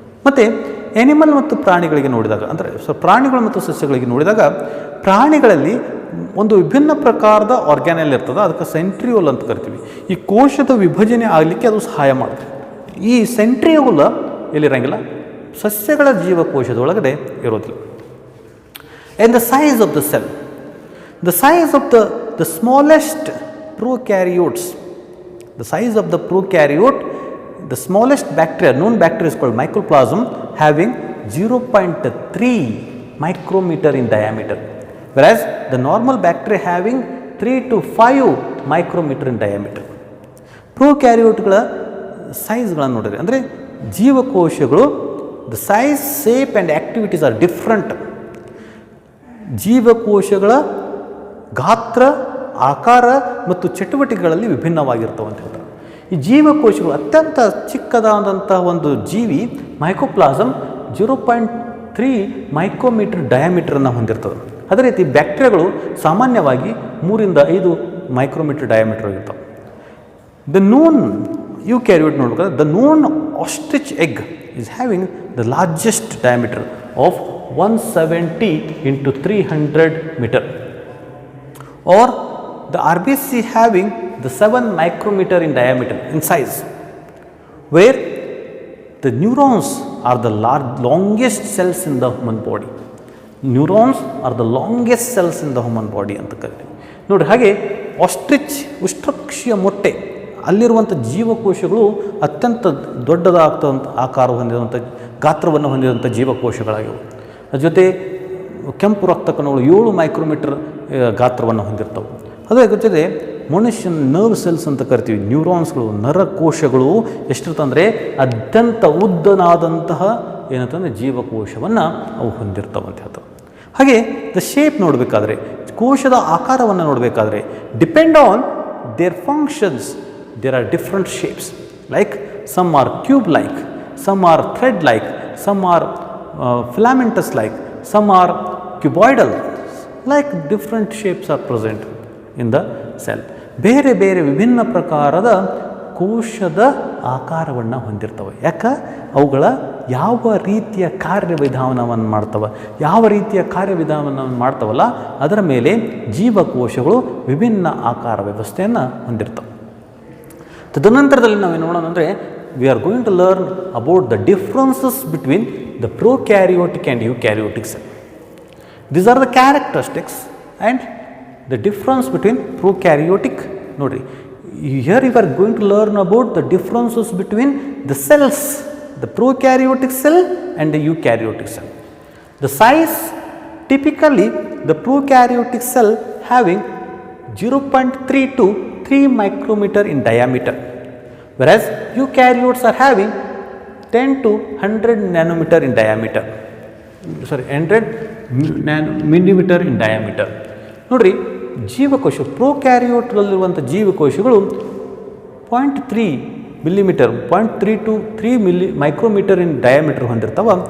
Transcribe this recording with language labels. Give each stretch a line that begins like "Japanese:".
Kannada: ಮತ್ತು ಎನಿಮಲ್ ಮತ್ತು ಪ್ರಾಣಿಗಳಿಗೆ ನೋಡಿದಾಗ, ಅಂದರೆ ಪ್ರಾಣಿಗಳು ಮತ್ತು ಸಸ್ಯಗಳಿಗೆ ನೋಡಿದಾಗ, ಪ್ರಾಣಿಗಳಲ್ಲಿ ಒಂದು ವಿಭಿನ್ನ ಪ್ರಕಾರದ ಆರ್ಗ್ಯಾನೆಲ್ ಇರ್ತದೆ, ಅದಕ್ಕೆ ಸೆಂಟ್ರಿಯೋಲ್ ಅಂತ ಕರಿತೀವಿ. ಈ ಕೋಶದ ವಿಭಜನೆ ಆಗಲಿಕ್ಕೆ ಅದು ಸಹಾಯ ಮಾಡ್ತದೆ. ಈ ಸೆಂಟ್ರಿಯೋಲ್ ಎಲ್ಲಿರಂಗಿಲ್ಲ, ಸಸ್ಯಗಳ ಜೀವಕೋಶದೊಳಗಡೆ ಇರೋದಿಲ್ಲ.
English: And the size of the cell, the size of the smallest prokaryotes, the size of the prokaryote, the smallest bacteria, known bacteria is called mycoplasm, having 0.3 micrometer in diameter, whereas the normal bacteria having 3 to 5 micrometer in diameter.
Kannada: ಪ್ರೊಕ್ಯಾರಿಯೋಟ್ಗಳ ಸೈಜ್ಗಳನ್ನು ನೋಡಿದ್ರೆ, ಅಂದರೆ ಜೀವಕೋಶಗಳು
English: The size, shape and activities are different.
Kannada: ಜೀವಕೋಶಗಳ ಗಾತ್ರ, ಆಕಾರ ಮತ್ತು ಚಟುವಟಿಕೆಗಳಲ್ಲಿ ವಿಭಿನ್ನವಾಗಿರ್ತವೆ ಅಂತ ಹೇಳ್ತಾರೆ. ಈ ಜೀವಕೋಶಗಳು ಅತ್ಯಂತ ಚಿಕ್ಕದಾದಂಥ ಒಂದು ಜೀವಿ ಮೈಕೋಪ್ಲಾಸಮ್ 0.3 ಮೈಕ್ರೋಮೀಟರ್ ಡಯಾಮೀಟರನ್ನು ಹೊಂದಿರ್ತದೆ. ಅದೇ ರೀತಿ ಬ್ಯಾಕ್ಟೀರಿಯಾಗಳು ಸಾಮಾನ್ಯವಾಗಿ 3-5 ಮೈಕ್ರೋಮೀಟರ್ ಡಯಾಮೀಟರ್ ಆಗಿರ್ತವೆ.
English: the known eukaryote
Kannada: ನೋಡ್ಬೇಕಾದ್ರೆ
English: The known ostrich egg is having the largest diameter of 170 into 300 meter, or the RBC having the 7 micrometer in diameter in size, where the neurons are the longest cells in the human body. Neurons are the longest cells in the human body
Kannada: ಅಂತ ಕರೀತೀವಿ. ನೋಡಿ, ಹಾಗೆ ostrich ಉಷ್ಟ್ರಕ್ಷಿಯ ಮೊಟ್ಟೆ ಅಲ್ಲಿರುವಂಥ ಜೀವಕೋಶಗಳು ಅತ್ಯಂತ ದೊಡ್ಡದಾಗ್ತಂಥ ಆಕಾರ ಹೊಂದಿರುವಂಥ ಗಾತ್ರವನ್ನು ಹೊಂದಿರುವಂಥ ಜೀವಕೋಶಗಳಾಗಿವೆ. ಅದ್ರ ಜೊತೆ ಕೆಂಪು ರಕ್ತ ಕಣಗಳು 7 ಮೈಕ್ರೋಮೀಟರ್ ಗಾತ್ರವನ್ನು ಹೊಂದಿರ್ತವೆ. ಅದರ ಜೊತೆ ಮನುಷ್ಯನ ನರ್ವ್ ಸೆಲ್ಸ್ ಅಂತ ಕರಿತೀವಿ, ನ್ಯೂರಾನ್ಸ್ಗಳು, ನರಕೋಶಗಳು ಎಷ್ಟಿರ್ತಂದರೆ ಅತ್ಯಂತ ಉದ್ದನಾದಂತಹ ಏನಂತಂದರೆ ಜೀವಕೋಶವನ್ನು ಅವು ಹೊಂದಿರ್ತವೆ ಅಂತ ಹೇಳ್ತವೆ.
English: ಹಾಗೆ the shape
Kannada: ನೋಡಬೇಕಾದ್ರೆ, ಕೋಶದ ಆಕಾರವನ್ನು ನೋಡಬೇಕಾದ್ರೆ
English: Depend on their functions there are different shapes, like some are cube like, some are thread like, some are filamentous like, some are cuboidal, like different shapes are present in the cell.
Kannada: ಬೇರೆ ಬೇರೆ ವಿಭಿನ್ನ ಪ್ರಕಾರದ ಕೋಶದ ಆಕಾರವನ್ನು ಹೊಂದಿರ್ತವೆ. ಯಾಕೆ? ಅವುಗಳ ಯಾವ ರೀತಿಯ ಕಾರ್ಯವಿಧಾನವನ್ನು ಮಾಡ್ತವೆ, ಯಾವ ರೀತಿಯ ಕಾರ್ಯವಿಧಾನವನ್ನು ಮಾಡ್ತವಲ್ಲ ಅದರ ಮೇಲೆ ಜೀವಕೋಶಗಳು ವಿಭಿನ್ನ ಆಕಾರ ವ್ಯವಸ್ಥೆಯನ್ನು ಹೊಂದಿರ್ತವೆ. ತದನಂತರದಲ್ಲಿ ನಾವೇನು ನೋಡೋಣ ಅಂದರೆ,
English: We are going to learn about the differences between the prokaryotic and eukaryotic cell. These are the characteristics and the difference between prokaryotic.
Kannada: ನೋಡಿರಿ,
English: Here you are going to learn about the differences between the cells, the prokaryotic cell and the eukaryotic cell. The size typically the prokaryotic cell having 0.3 to 3 micrometer in diameter, whereas eukaryotes are having 10 to 100 nanometer in diameter. 100 millimeter in diameter.
Kannada: ನೋಡ್ರಿ, ಜೀವಕೋಶ ಪ್ರೊಕ್ಯಾರಿಯೋಟ್ಗಳಲ್ಲಿರುವಂಥ ಜೀವಕೋಶಗಳು 0.3 millimetre, 0.3 to 3 micrometre
English: in diameter
Kannada: ಹೊಂದಿರ್ತಾವ.